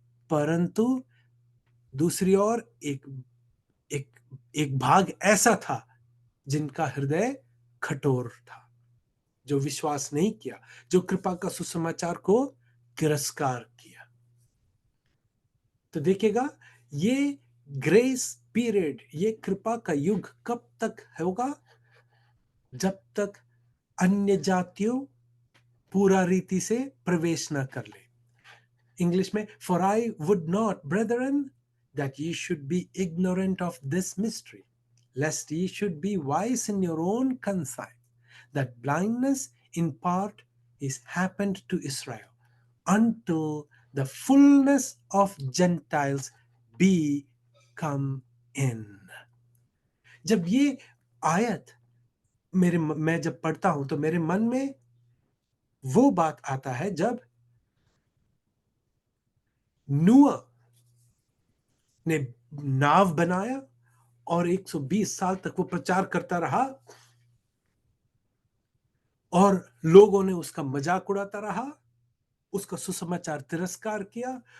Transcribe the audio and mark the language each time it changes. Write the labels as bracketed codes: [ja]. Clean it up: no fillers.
[hi] परंतु दूसरी ओर एक एक एक भाग ऐसा था जिनका हृदय कठोर था, जो विश्वास नहीं किया, जो कृपा का सुसमाचार को तिरस्कार किया। तो देखिएगा, ये ग्रेस पीरियड, ये कृपा का युग कब तक होगा? जब तक अन्य जातियों पूरा रीति से प्रवेश न कर ले। इंग्लिश में, [en] For I would not brethren that ye should be ignorant of this mystery, lest ye should be wise in your own conscience, that blindness in part is happened to Israel, until the fullness of Gentiles be come in. [hi] जब ये आयत मैं जब पढ़ता हूं तो मेरे मन में वो बात आता है जब नूह ने नाव बनाया और 120 साल तक वो प्रचार करता रहा और लोगों ने उसका मजाक उड़ाता रहा, उसका सुसमाचार तिरस्कार किया।